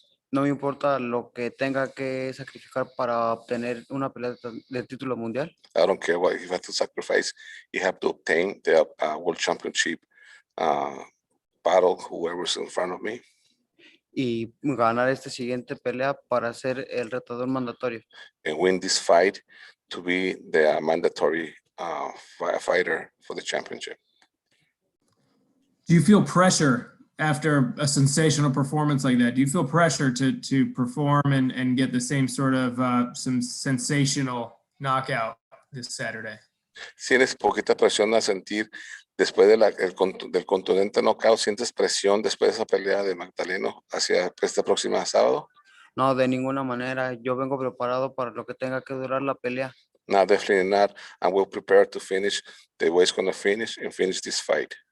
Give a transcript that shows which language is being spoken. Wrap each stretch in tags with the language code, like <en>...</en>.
<es>No me importa lo que tenga que sacrificar para obtener una pelea de título mundial.</es> <en>I don't care what you have to sacrifice. You have to obtain the World Championship battle, whoever's in front of me.</en> <es>Y ganar esta siguiente pelea para ser el retador mandatorio.</es> <en>And win this fight to be the mandatory fighter for the championship. Do you feel pressure after a sensational performance like that? Do you feel pressure to perform and get the same sort of some sensational knockout this Saturday?</en> <es>¿Sientes poquita presión a sentir después del contundente knockout? ¿Sientes presión después de esa pelea de Magdaleno hacia este próximo sábado? No, de ninguna manera. Yo vengo preparado para lo que tenga que durar la pelea.</es> <en>No, definitely not. I'm well prepared to finish the way it's going to finish and finish this fight.</en>